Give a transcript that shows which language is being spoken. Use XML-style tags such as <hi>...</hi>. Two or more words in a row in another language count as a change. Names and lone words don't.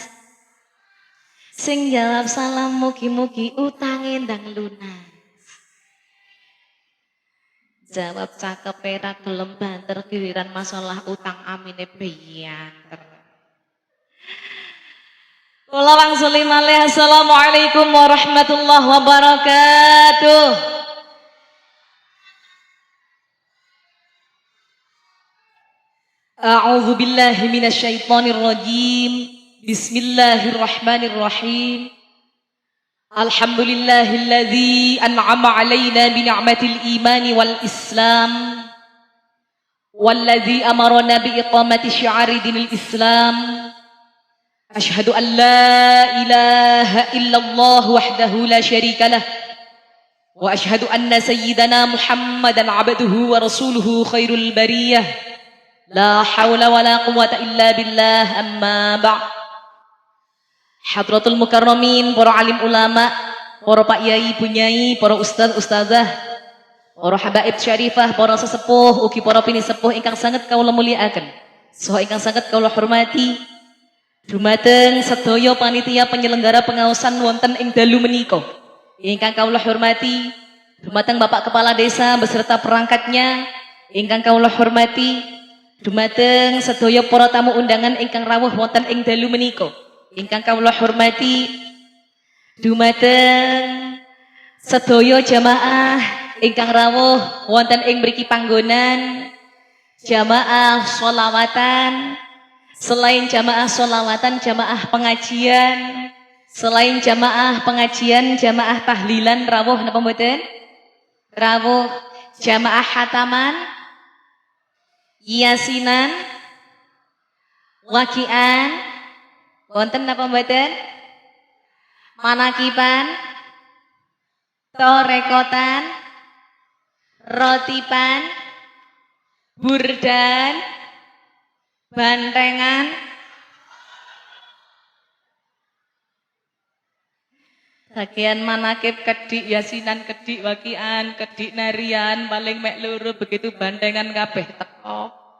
<jv>Sing jawab salam mugi-mugi utange ndang lunas. Jawab cakep era gelem banter giliran masalah utang amine biyanter. Kula wangsuli malih</jv> <ar>السلام عليكم ورحمة الله وبركاته. أعوذ بالله من الشيطان الرجيم. بسم الله الرحمن الرحيم. الحمد لله الذي أنعم علينا بنعمة الإيمان والإسلام. والذي أمرنا بإقامة شعائر دين الإسلام. أشهد أن لا إله إلا الله وحده لا شريك له. وأشهد أن سيدنا محمدا عبده ورسوله خير البرية. لا حول ولا قوة إلا بالله أما بعد. حضرة المكرمين,</ar> <jv>para alim ulama, para pak yai, bunyai, para ustaz, ustazah, para habaib syarifah, para sesepuh, ugi para pini sepuh ingkang sanget kawula mulyakaken. Saha ingkang sanget kawula hormati. Dumateng sedaya panitia penyelenggara pengaosan wonten ing dalu menika. Ingkang kawula hormati, dumateng</jv> <id>Bapak Kepala Desa beserta perangkatnya,</id> <jv>ingkang kawula hormati, dumateng sedaya para tamu undangan ingkang rawuh wonten ing dalu menika. Ingkang kawula hormati, dumateng sedaya jamaah ingkang rawuh wonten ing mriki panggonan, jamaah sholawatan, selain jamaah sholawatan, jamaah pengajian, selain jamaah pengajian, jamaah tahlilan rawuh napa mboten? Rawuh jamaah khataman, yasinan, waqian, wonten napa mboten? Manakiban, torekotan, rotipan, burdan, bantengan, bagian manakib kedik, yasinan kedik, wakian, kedik narian, paling mek loro begitu bantengan kabeh teko.</jv>